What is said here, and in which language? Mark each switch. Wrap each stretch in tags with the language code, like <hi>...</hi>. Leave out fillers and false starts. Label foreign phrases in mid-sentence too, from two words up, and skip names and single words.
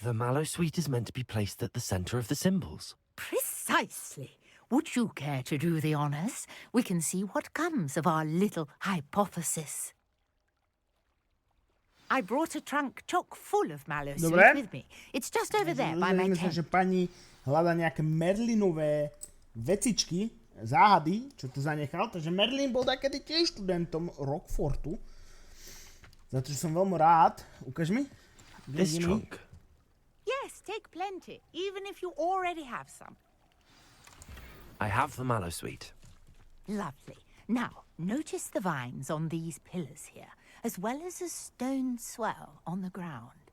<en>The Mallowsweet is meant to be placed at the center of the symbols. Precisely. Would you care to do the honors? We can see what comes of our little hypothesis. I brought a trunk chock full of Mallowsweet with me. It's just over there by my</en> <sk>Myslím, že</sk> <en>tent.</en> <sk>pani hľadá nejaké Merlinové vecičky, záhady, čo tu zanechal. Takže Merlin bol takedy tiež študentom Rockfortu. Za to, že som veľmi rád. Ukáž mi.</sk> <en>This trunk. Yes, take plenty, even if you already have some. I have the Mallowsweet. Lovely. Now, notice the vines on these pillars here, as well as a stone swell on the ground.</en>